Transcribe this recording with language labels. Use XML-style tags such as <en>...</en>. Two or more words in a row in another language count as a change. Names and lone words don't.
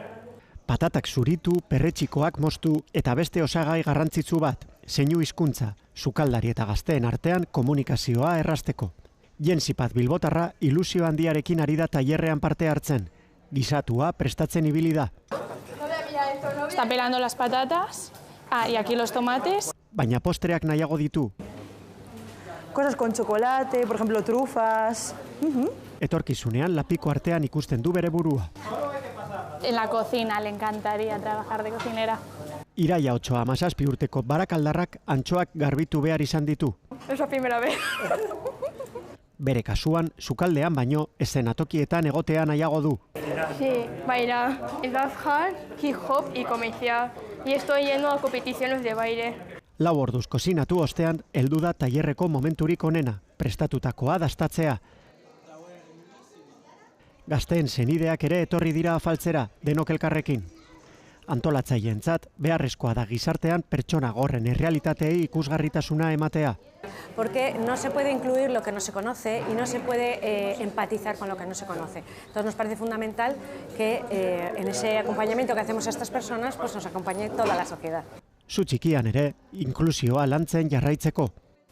<eu>Patatak zuritu, perretxikoak moztu eta beste osagai garrantzitsu bat, zeinu hizkuntza, sukaldari eta gazteen artean komunikazioa errazteko. Jentzipat Bilbotarra ilusio handiarekin ari da tailerrean parte hartzen. Gisatua prestatzen ibili da.</eu> <es>Está pelando las patatas, y aquí los tomates.</es> <eu>Baina postreak nahiago ditu.</eu> <es>Cosas con chocolate, por ejemplo, trufas.</es> <eu>Etorkizunean lapiko artean ikusten du bere burua.</eu> <es>En la cocina le encantaría trabajar de cocinera.</es> <eu>Iraia 37 urteko barakaldarrak antxoak garbitu behar izan ditu.</eu> <es>Es la primera vez.</es> <eu>Bere kasuan, sukaldean baino, eszenatokietan egotea nahiago du.</eu> <es>Sí, bailar, danzar, hip hop y comercial. Y estoy yendo a competiciones de baile.</es> <eu>4 orduz kozinatu ostean, heldu da tailerreko momenturik onena, prestatutakoa dastatzea. Gazteen senideak ere etorri dira afaltzera, denok elkarrekin. Antolatzaileentzat beharrezkoa da gizartean pertsona gorren errealitateei ikusgarritasuna ematea.</eu> <es>Porque no se puede incluir lo que no se conoce y no se puede empatizar con lo que no se conoce. Entonces nos parece fundamental que en ese acompañamiento que hacemos a estas personas pues nos acompañe toda la sociedad.</es> <eu>Zu txikian ere, inklusioa lantzen jarraitzeko.</eu>